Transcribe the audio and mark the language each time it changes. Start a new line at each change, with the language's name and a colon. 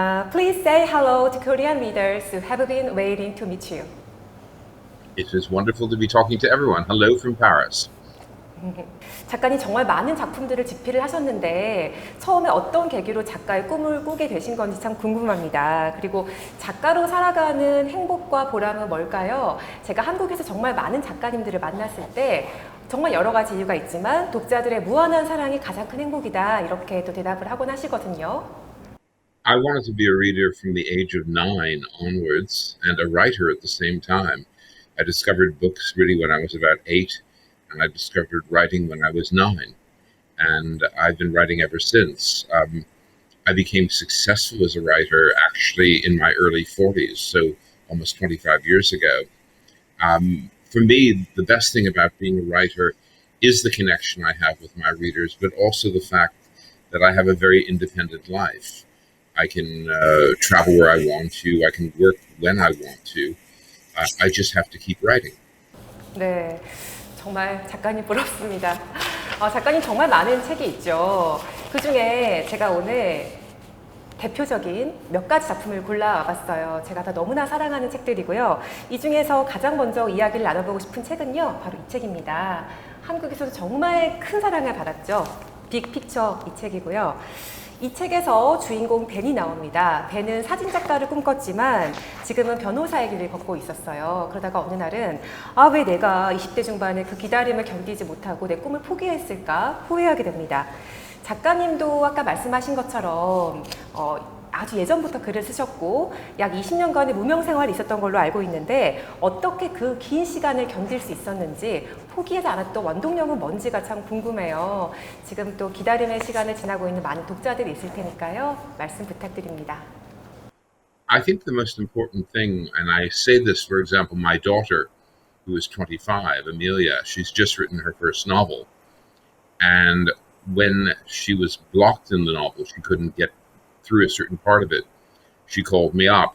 English: Please say hello to Korean readers who have been waiting to meet you. It is wonderful to be talking to everyone. Hello from Paris.
Korean: 작가님 정말 많은 작품들을 집필을 하셨는데 처음에 어떤 계기로 작가의 꿈을 꾸게 되신 건지 참 궁금합니다. 그리고 작가로 살아가는 행복과 보람은 뭘까요? 제가 한국에서 정말 많은 작가님들을 만났을 때 정말 여러 가지 이유가 있지만 독자들의 무한한 사랑이 가장 큰 행복이다 이렇게 또 대답을 하곤 하시거든요.
English: I wanted to be a reader from the age of 9 onwards and a writer at the same time. I discovered books really when I was about 8, and I discovered writing when I was 9. And I've been writing ever since. I became successful as a writer actually in my early 40s, so almost 25 years ago. For me, the best thing about being a writer is the connection I have with my readers, but also the fact that I have a very independent life. I can travel where I want to. I can work when I want to. I just have to keep writing.
Korean: 네, 정말 작가님 부럽습니다. 작가님 정말 많은 책이 있죠. 그 중에 제가 오늘 대표적인 몇 가지 작품을 골라와봤어요. 제가 다 너무나 사랑하는 책들이고요. 이 중에서 가장 먼저 이야기를 나눠보고 싶은 책은요, 바로 이 책입니다. 한국에서도 정말 큰 사랑을 받았죠. 빅픽처 이 책이고요. 이 책에서 주인공 벤이 나옵니다. 벤은 사진작가를 꿈꿨지만 지금은 변호사의 길을 걷고 있었어요. 그러다가 어느 날은 왜 내가 20대 중반에 그 기다림을 견디지 못하고 내 꿈을 포기했을까 후회하게 됩니다. 작가님도 아까 말씀하신 것처럼 아주 예전부터 글을 쓰셨고 약 20년간의 무명 생활이 있었던 걸로 알고 있는데 어떻게 그 긴 시간을 견딜 수 있었는지 포기하지 않았던 원동력은 뭔지가 참 궁금해요. 지금 또 기다림의 시간을 지나고 있는 많은 독자들이 있을 테니까요. 말씀 부탁드립니다.
English: I think the most important thing, and I say this, for example, my daughter, who is 25, Amelia, she's just written her first novel. And when she was blocked in the novel, she couldn't get through a certain part of it. She called me up.